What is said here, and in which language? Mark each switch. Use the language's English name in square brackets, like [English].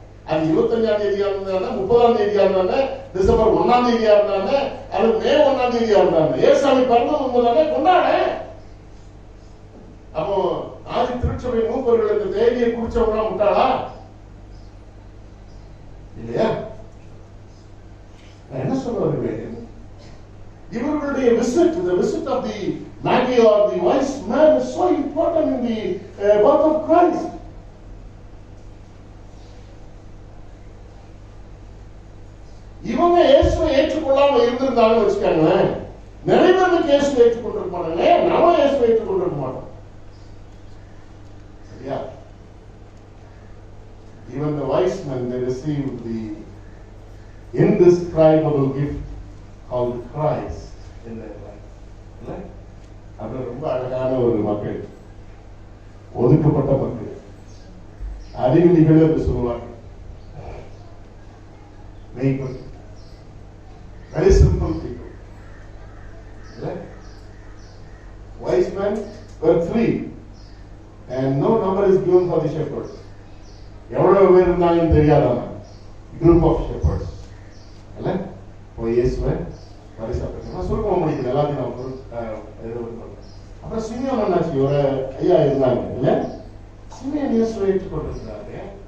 [Tamil] அது 25ஆம் தேதியா இருந்தாங்க, 30ஆம் தேதியா இருந்தாங்க, டிசம்பர் 1ஆம் தேதியா இருந்தாங்க, அது மே 1ஆம் தேதியா இருந்தாங்க. ஏசாமி பிறந்தது உண்மைதானே, கொண்டாட. அப்போ ஆதி திருச்சபை மூப்பர்கள் இந்த தேதியை குறிச்சவங்க விட்டாளா இல்லையா? என்ன சொல்ல வருகிறேன், இவர்களுடைய [English] visit, the visit of the Magi or the wise man is so important in the birth of Christ. [Tamil] இவங்க இயேசுவை ஏற்றுக்கொள்ளாம இருந்திருந்தாங்கன்னு வச்சுக்காங்களேன், நிறைய பேருக்கு இயேசுவை ஏற்றுக்கொண்டிருக்க மாட்டாங்க. நாம இயேசுவை ஏற்றுக்கொண்டிருக்க மாட்டோம். சரியா? [English] Even the wise men, they received the indescribable gift called Christ in their life. [Tamil] இல்ல? அது ரொம்ப அழகான ஒரு மக்கள், ஒதுக்கப்பட்ட மக்கள், அறிவிலிகள் என்று சொல்லுவாங்க. [English] Very simple people. Right? Wise men were 3 and no number is given for the shepherds. [Tamil] எவ்வளவு பேர் இருந்தாங்கன்னு தெரியாதாங்க. [English] Group of shepherds. [Tamil] இல்ல? போய் இயேசுவை பரிசாப்பிட்டாங்க. நான் சொல்ல முடியல, எல்லாத்தையும் நான் அப்புறம் சிமியோன் அண்ணாச்சி ஒரு ஐயா இருந்தாங்க இல்ல? சிமியோன் இயேசுவை ஏற்றுக்கொண்டிருக்கிறாரு.